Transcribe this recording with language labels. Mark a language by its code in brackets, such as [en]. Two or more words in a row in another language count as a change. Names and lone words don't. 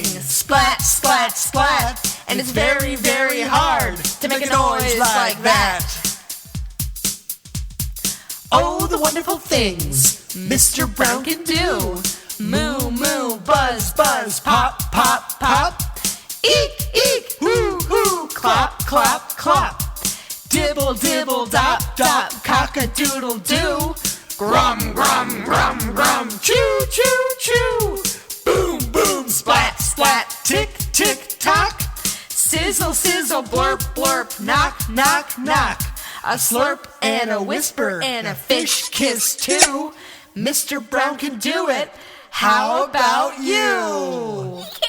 [en] Splat, splat, splat. And it's very, very hard to make a noise like that. Oh, the wonderful things Mr. Brown can do. Moo, moo, buzz, buzz, pop, pop, pop. Eek, eek, hoo, hoo, clop, clop, clop. Dibble, dibble, dop, dop, cock-a-doodle doo. Grum, grum, grum, grum, choo, choo, choo. Boom, boom, splat, splat, tick, tick, tock. Sizzle, sizzle, blurp, blurp, knock, knock, knock. A slurp and a whisper and a fish kiss too. Mr. Brown can do it. How about you?